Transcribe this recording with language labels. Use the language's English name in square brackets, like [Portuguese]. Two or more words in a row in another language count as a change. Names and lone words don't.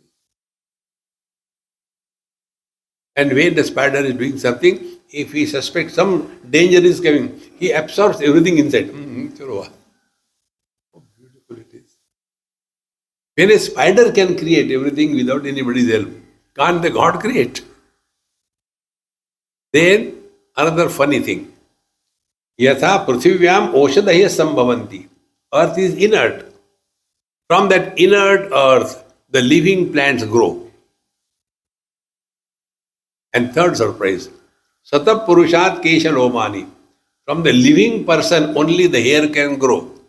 [English] And when the spider is doing something, if he suspects some danger is coming, he absorbs everything inside. How beautiful it is. When a spider can create everything without anybody's help, can't the God create? Then, another funny thing. [Sanskrit] Yatha pruthivyam oshadaya sambhavanti. [English] Earth is inert. From that inert earth, the living plants grow. And third surprise, [Sanskrit] Satab Purushat Kesha Lomani. [English] From the living person, only the hair can grow.